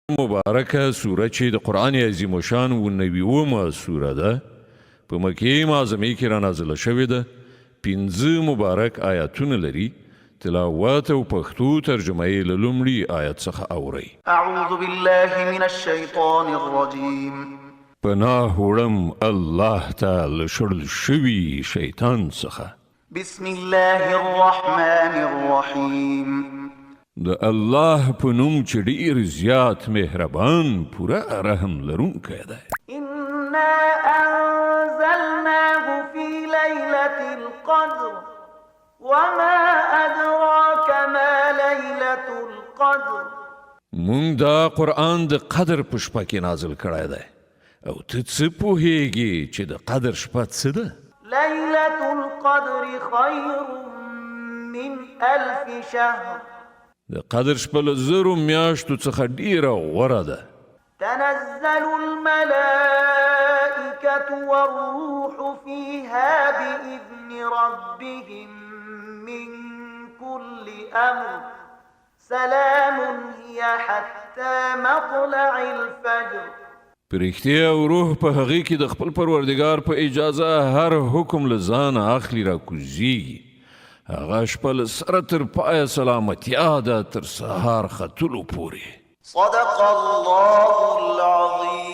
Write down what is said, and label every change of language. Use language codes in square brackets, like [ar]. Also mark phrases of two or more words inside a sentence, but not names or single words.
[ps] مبارکه سوره چې د قرآن عظیم شان و 90 سوره ده په مکې معظمه کې را نازله شوې ده 15 مبارک آیاتونه لري تلاوت او پښتو ترجمه یې له لومړي آیت څخه اورئ [ar] اعوذ بالله من الشیطان الرجیم [ps] پناه وړم الله تعالی شړل شوي شیطان څخه [ar] بسم الله الرحمن الرحیم [ps] د الله په نوم چې ډیر زیات مهربان پوره رحم لرونکی دی [ar] انا انزلناه في ليلة القدر وما ادراك ما ليلة القدر [ps] مونږ دا قرآن د قدر په شپه کې نازل کړی دی او ته څه پوهیږي چې د قدر شپه څه ده [ar] ليلة القدر خير من 1000 شهر [ps] د قدر شپه له زرو میاشتو څخه ډیره غوره ده [ar] تنزل الملائكة والروح فيها بإذن ربهم من كل أمر سلام هي حتى مطلع الفجر [ps] پرښتیا او روح په هغه کې د خپل پروردگار په اجازه هر حکم له ځان اخلي را کوزيږي هغه شپه له سره تر پایه سلامتیا ده تر سهار ختلو پورې [ar] صدق الله العظیم